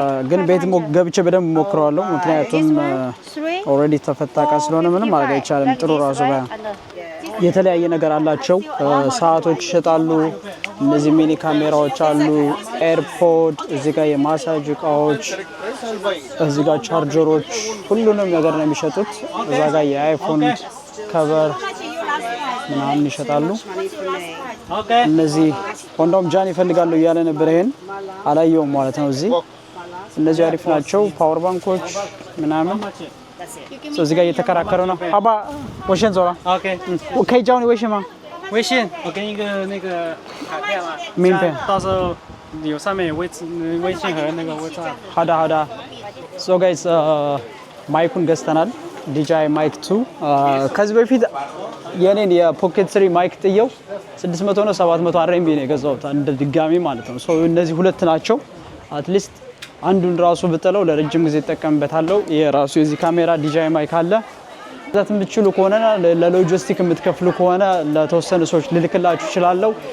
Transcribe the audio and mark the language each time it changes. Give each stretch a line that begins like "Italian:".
Amharic: ግን ቤት ገብቼ በደንብ ሞክረዋለሁ ምክንያቱም already ተፈታ ዕቃ ስለሆነ ምንም ማድረግ አይቻልም። ጥሩ ራሱ የተለያየ ነገር አላቸው። ሰዓቶች ይሸጣሉ። እነዚህ ሚኒ ካሜራዎች አሉ። ኤርፖድ እዚህ ጋር የማሳጅ እቃዎች እዚህ ጋር ቻርጀሮች ሁሉንም ነገር ነው የሚሸጡት። እዛ ጋር የአይፎን ከቨር ምናምን ይሸጣሉ። እነዚህ ወንዶም ጃን ይፈልጋሉ እያለ ነበር። ይሄን አላየውም ማለት ነው። እነዚህ አሪፍ ናቸው። ፓወር ባንኮች ምናምን እዚህ ጋር እየተከራከሩ ነው። አባ ወሽን ዞራ ኦኬ ከ
Chinese: 教你微信吗？微信，我给你一个那个卡片嘛，名片，到时候有上面有微信和那个WhatsApp。好的好的。
English: So guys
Amharic: ማይኩን ገዝተናል። DJI ማይክ 2 ከዚህ በፊት የኔን የፖኬት 3 ማይክ ጥየው 600 ነው 700 RMB ነው የገዛሁት እንደ ድጋሚ ማለት ነው። ሶ እነዚህ ሁለት ናቸው። አትሊስት አንዱን ራሱ ብጥለው ለረጅም ጊዜ ተጠቀምበታለሁ። የራሱ የዚህ ካሜራ DJI ማይክ አለ። ዛት የምትችሉ ከሆነ ለሎጂስቲክ የምትከፍሉ ከሆነ ለተወሰኑ ሰዎች ልልክላችሁ እችላለሁ።